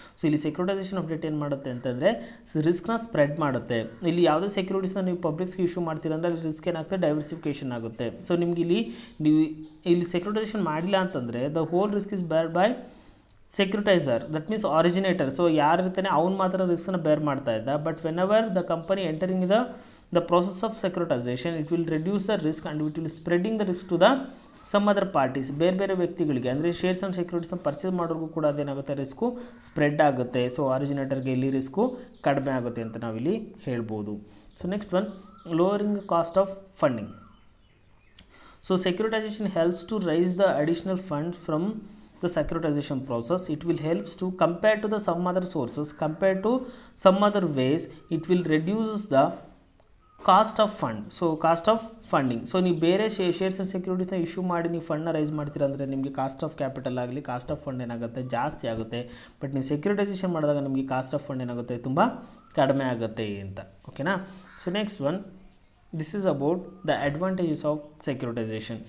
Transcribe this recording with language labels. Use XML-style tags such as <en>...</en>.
<kn>So ಇಲ್ಲಿ ಸೆಕ್ಯುರಿಟೈಸೇಷನ್ of debt ಏನು ಮಾಡುತ್ತೆ ಅಂತಂದರೆ ರಿಸ್ಕ್ನ ಸ್ಪ್ರೆಡ್ ಮಾಡುತ್ತೆ. ಇಲ್ಲಿ ಯಾವುದೇ ಸೆಕ್ಯೂರಿಟೀಸ್ನ ನೀವು ಪಬ್ಲಿಕ್ಸ್ಗೆ ಇಶ್ಯೂ ಮಾಡ್ತೀರ ಅಂದರೆ ಅಲ್ಲಿ ರಿಸ್ಕ್ ಏನಾಗುತ್ತೆ, ಡೈವರ್ಸಿಫಿಕೇಷನ್ ಆಗುತ್ತೆ. ಸೊ ನಿಮ್ಗೆ ನೀವು ಇಲ್ಲಿ ಸೆಕ್ಯುರಿಟೈಸೇಷನ್ ಮಾಡಿಲ್ಲ ಅಂತಂದರೆ</kn> <en>The whole risk is bear by securitizer, that means originator.</en> <kn>ಸೊ ಯಾರಿರ್ತಾನೆ ಅವ್ನು ಮಾತ್ರ ರಿಸ್ಕನ್ನ ಬೇರ್ ಮಾಡ್ತಾ ಇದ್ದ.</kn> <en>But whenever the company entering the process of securitization, it will reduce the risk and it will spreading the risk to the some other parties.</en> <kn>ಬೇರೆ ವ್ಯಕ್ತಿಗಳಿಗೆ ಅಂದರೆ shares and ಸೆಕ್ಯೂರಿಟೀಸ್ನ purchase ಮಾಡೋರಿಗೂ ಕೂಡ ಅದೇನಾಗುತ್ತೆ, ರಿಸ್ಕು ಸ್ಪ್ರೆಡ್ ಆಗುತ್ತೆ. So ಆರಿಜಿನೇಟರ್ಗೆ ಇಲ್ಲಿ risk ಕಡಿಮೆ ಆಗುತ್ತೆ ಅಂತ ನಾವಿಲ್ಲಿ ಹೇಳ್ಬೋದು.</kn> <en>So next one, lowering cost of funding. So securitization helps to raise the additional fund from the securitization process. It will helps to compare to the some other sources, compared to some other ways, it will reduces the cost of fund. So cost of funding.</en> <kn>So ನೀವು ಬೇರೆ shares and ಸೆಕ್ಯೂರಿಟೀಸ್ನ issue ಮಾಡಿ ನೀವು ಫಂಡ್ನ rice ಮಾಡ್ತೀರ ಅಂದರೆ ನಿಮಗೆ cost of capital ಆಗಲಿ cost of fund ಏನಾಗುತ್ತೆ, ಜಾಸ್ತಿ ಆಗುತ್ತೆ. ಬಟ್ ನೀವು ಸೆಕ್ಯೂರಿಟೈಸೇಷನ್ ಮಾಡಿದಾಗ ನಿಮಗೆ ಕಾಸ್ಟ್ ಆಫ್ ಫಂಡ್ ಏನಾಗುತ್ತೆ, ತುಂಬ ಕಡಿಮೆ ಆಗುತ್ತೆ ಅಂತ. ಓಕೆನಾ.</kn> <en>So next one, this is about the advantages of securitization.</en>